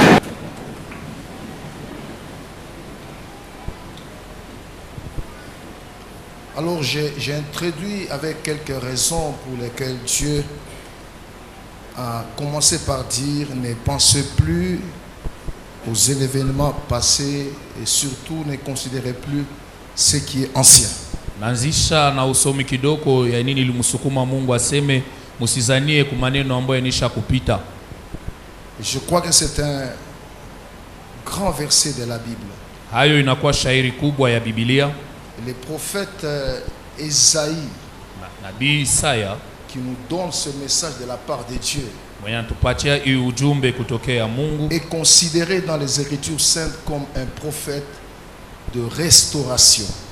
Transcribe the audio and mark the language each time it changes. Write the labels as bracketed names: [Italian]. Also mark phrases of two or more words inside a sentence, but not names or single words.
[French] Alors j'ai introduit avec quelques raisons pour lesquelles Dieu a commencé par dire ne pensez plus aux événements passés et surtout ne considérez plus ce qui est ancien. [Swahili] Na usomi kidogo ya nini ilimsukuma Mungu aseme musizanie ku maneno ambayo yanisha kupita. [French] Je crois que c'est un grand verset de la Bible. [Swahili] Hayo inakuwa shairi kubwa ya Biblia. [French] Le prophète Esaïe, [Swahili] Nabii Isaya, [French] qui nous donne ce message de la part de Dieu, est considéré dans les Écritures saintes comme un prophète de restauration.